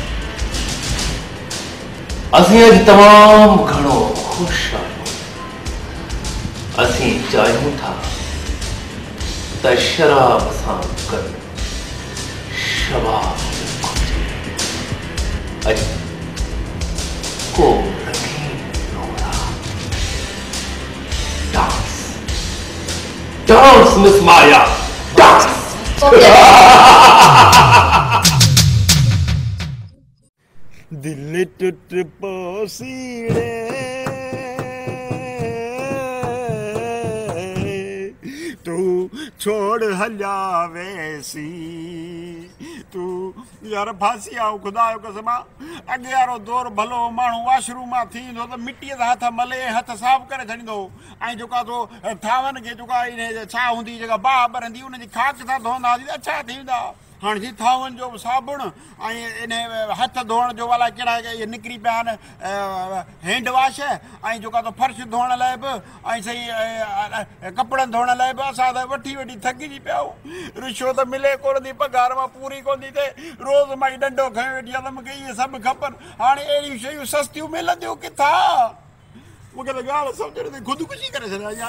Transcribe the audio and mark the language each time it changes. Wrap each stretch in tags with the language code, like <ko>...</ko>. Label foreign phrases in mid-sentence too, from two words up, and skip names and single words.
<sd>असीं अॼु तमाम घणो खुश आहियूं। असीं चाहियूं था त शराब सां गॾु शबाब घुरिजे। अॼु को रंगीन रोड़ा</sd> <en>dance, dance Miss Maria, dance.</en> <sd>दिल टूट पोसीड़े तू छोड़ हलिया वैसी, तू यार फांसी आओ खुदा जो कसम। अॻे वारो दौर भलो माण्हू वॉशरूम मां थींदो त मिटीअ सां हथ मले हथ साफ़ करे छॾींदो, ऐं जेका तो थावनि खे जेका छा हूंदी जेका बाहि ॿरंदी उनजी खाक सां धोईंदा हुआसीं अच्छा थींदा। हाँ जी थावन जो साबुण इन हथ धोण जो वाला कड़ा ये निकरी पिया आहिनि</sd> <en>hand wash</en> <sd>ऐं जेका तो फर्श धोण लाइ बि ऐं सही कपिड़नि धोण लाइ बि असां त वठी वठी थकिजी पिया आहियूं। रिश्वत मिले कोन थी, पघार मां पूरी कोन थी थिए, रोज़ मां डंडो खयो वेठी आहे त मूंखे इहे सभु खपनि। हाणे अहिड़ियूं शयूं सस्तियूं मिलंदियूं किथां? मूंखे त ॻाल्हि सम्झ नथी, ख़ुदकुशी करे छॾिया</sd>